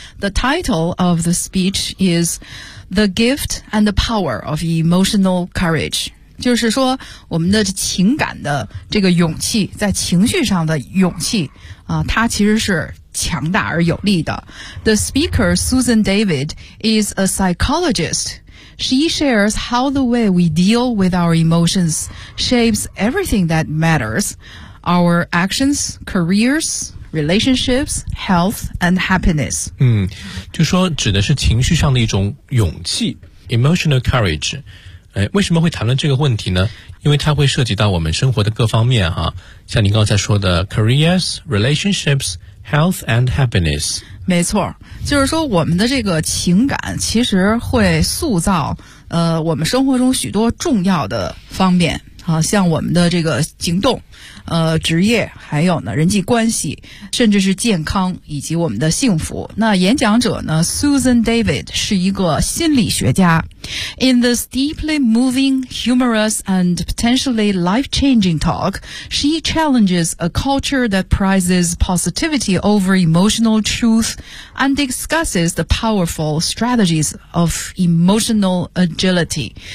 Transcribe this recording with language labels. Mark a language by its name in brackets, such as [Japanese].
[English] The title of the speech is The Gift and the Power of Emotional Courage. [Chinese] 就是说我们的情感的这个勇气，在情绪上的勇气啊，它其实是强大而有力的。 [English] The speaker Susan David is a psychologist. She shares how the way we deal with our emotions shapes everything that matters, our actions, careers, relationships, health and happiness. [Chinese] 就说指的是情绪上的一种勇气， emotional courage。为什么会谈论这个问题呢？因为它会涉及到我们生活的各方面哈，像您刚才说的 careers, relationships, health and happiness。没错，就是说我们的这个情感其实会塑造我们生活中许多重要的方面啊，像我们的这个行动、职业，还有呢人际关系，甚至是健康以及我们的幸福。那演讲者呢 Susan David 是一个心理学家。 [English] In this deeply moving, humorous, and potentially life-changing talk, she challenges a culture that prizes positivity over emotional truth and discusses the powerful strategies of emotional agility.